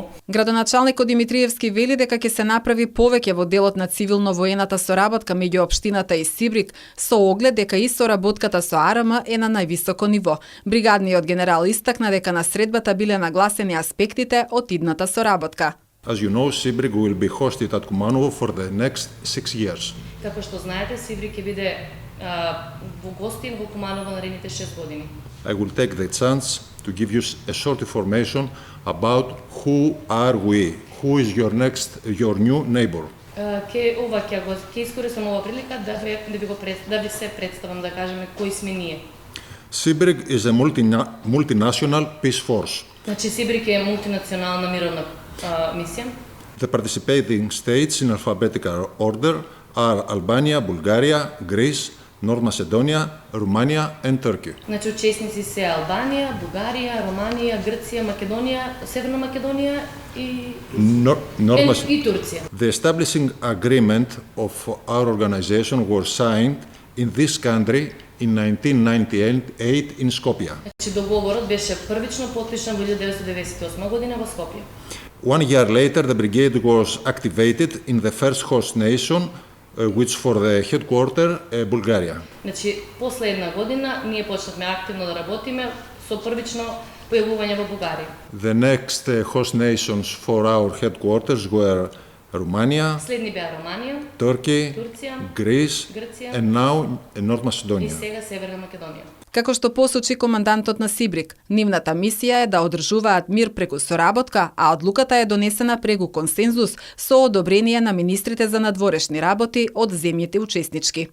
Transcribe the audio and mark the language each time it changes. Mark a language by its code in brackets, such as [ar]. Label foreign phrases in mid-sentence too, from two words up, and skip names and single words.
[mk] Градоначалникот Димитриевски вели дека ќе се направи повеќе во делот на цивилно-воената соработка меѓу општината и Сибрик, со оглед дека и соработката со АРМ е на највисоко ниво. Бригадниот генерал истакна дека на средбата биле нагласени аспектите од идната соработка. [en] As you know, Sibrik will be hosted at Kumanovo for the next 6 years. [mk] Како што знаете, Сибрик ќе биде во гостин во Куманово наредните 6 години. [en] I will take the chance to give you a short information about who are we, who is your new neighbor. [mk] Ќе искористам ова прилика да ви се представам, да кажеме кои сме ние. [en] Sibrik is a multinational peace force. [mk] Значи Сибрик е мултинационална мировна мисија. [en] The participating states in alphabetical order are Albania, Bulgaria, Greece, North Macedonia, Romania and Turkey. [mk] Значи учесници се Албанија, Бугарија, Романија, Грција, Македонија, Северна Македонија и Турција. [en] The establishing agreement of our organization was signed in this country in 1998 in Skopje. [mk] Значи договорот беше првично потпишан во 1998 година во Скопје. [en] 1 year later, the brigade was activated in the first host nation, which for the headquarter, Bulgaria. [mk] Значи, после една година, ние почнавме активно да работиме со првично појавување во Бугарија. [en] The next host nations for our headquarters were Romania, [mk] следни беа Романија, [en] Turkey, [mk] Турција, [en] Greece, and now North [mk] и [en] Macedonia. [mk] сега Северна Македонија. Како што посочи командантот на Сибрик, нивната мисија е да одржуваат мир преку соработка, а одлуката е донесена преку консензус со одобрение на министрите за надворешни работи од земјите учеснички.